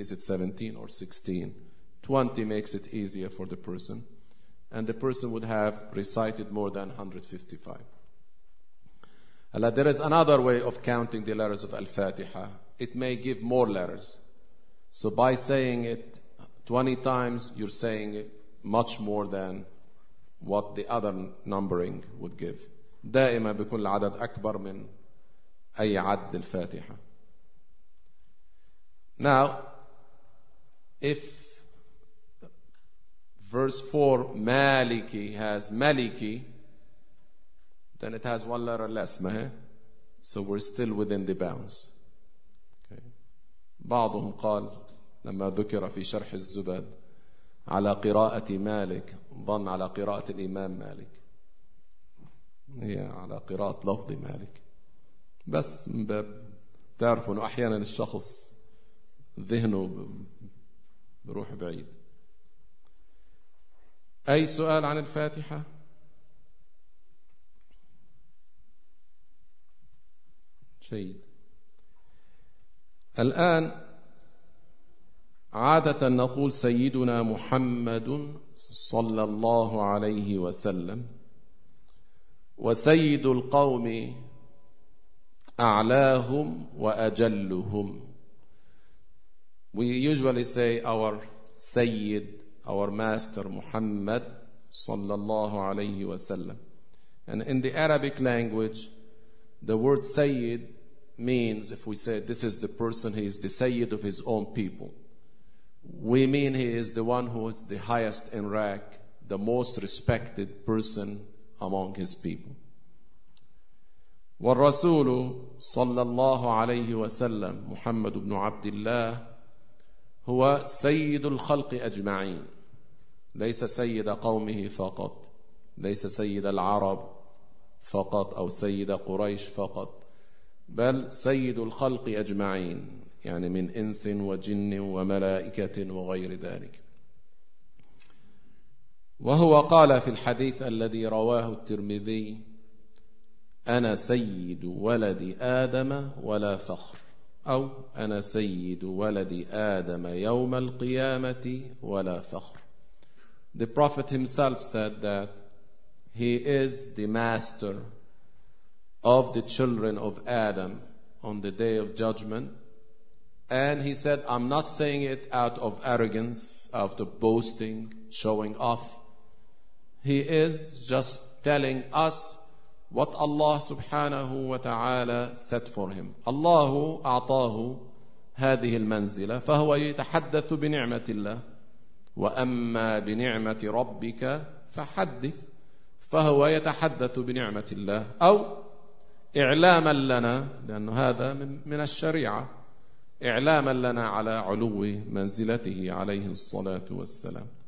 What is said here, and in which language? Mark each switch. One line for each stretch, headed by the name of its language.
English: Is it 17 or 16? 20 makes it easier for the person, and the person would have recited more than 155. Allah, there is another way of counting the letters of Al-Fatiha. It may give more letters. So by saying it 20 times, you're saying it much more than what the other numbering would give.
Arabic: دائما بيكون العدد أكبر من أي عد الفاتحة.
English: Now, if verse 4, مالكي has مالكي, then it has one letter less. So we're still within the bounds. Okay.
Arabic: بعضهم قال لما ذكر في شرح الزبد على قراءة مالك ظن على قراءة الإمام مالك هي على قراءة لفظ مالك بس بتعرفوا أنه أحيانا الشخص ذهنه بروح بعيد. أي سؤال عن الفاتحة؟ جيد. الآن عادة نقول سيدنا محمد صلى الله عليه وسلم وسيد القوم أعلاهم وأجلهم.
English: We usually say our سيد, our master
Arabic: محمد صلى الله عليه وسلم.
English: And in the Arabic language, the word سيد means, if we say this is the person, he is the سيد of his own people, we mean he is the one who is the highest in rank, the most respected person among his people.
Arabic: والرسول صلى الله عليه وسلم محمد بن عبد الله هو سيد الخلق أجمعين. ليس سيد قومه فقط, ليس سيد العرب فقط أو سيد قريش فقط, بل سيد الخلق أجمعين. يعني من إنس وجن وملائكة وغير ذلك. وهو قال في الحديث الذي رواه الترمذي: أنا سيد ولد آدم ولا فخر، أو أنا سيد ولد آدم يوم القيامة ولا فخر.
English: The Prophet himself said that he is the master of the children of Adam on the day of judgment. And he said, I'm not saying it out of arrogance, out of boasting, showing off. He is just telling us what Allah subhanahu wa ta'ala set for him.
Arabic: Allah أعطاه هذه المنزلة فهو يتحدث بنعمة الله وأما بنعمة ربك فحدث، فهو يتحدث بنعمة الله أو إعلاما لنا، لأن هذا من الشريعة، إعلاما لنا على علو منزلته عليه الصلاة والسلام.